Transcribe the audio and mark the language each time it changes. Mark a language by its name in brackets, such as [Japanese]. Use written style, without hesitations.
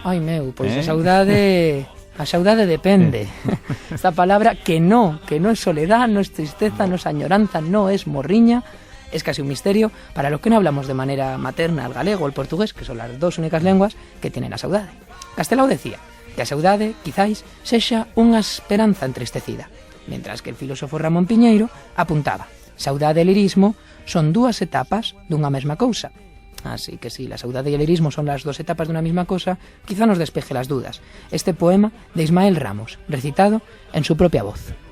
[Galician] Ai meu, pois a saudade depende. [Spanish] Esta palabra que no es soledad, no es tristeza, no es añoranza, no es morriña, es casi un misterio para los que no hablamos de manera materna el galego o el portugués, que son las dos únicas lenguas que tienen la saudade. [Galician] Castelao [Spanish] decía que [Galician] a saudade, quizáis, sexa unha esperanza entristecida, [Spanish] mientras que el filósofo Ramón Piñeiro apuntaba: [Galician] saudade e lirismo son dúas etapas dunha mesma cousa. [Spanish] Así que si la saudade e el lirismo son las dos etapas [Galician] dunha mesma [Spanish] cosa, quizá nos despeje las dudas. Este poema de Ismael Ramos, recitado en su propia voz.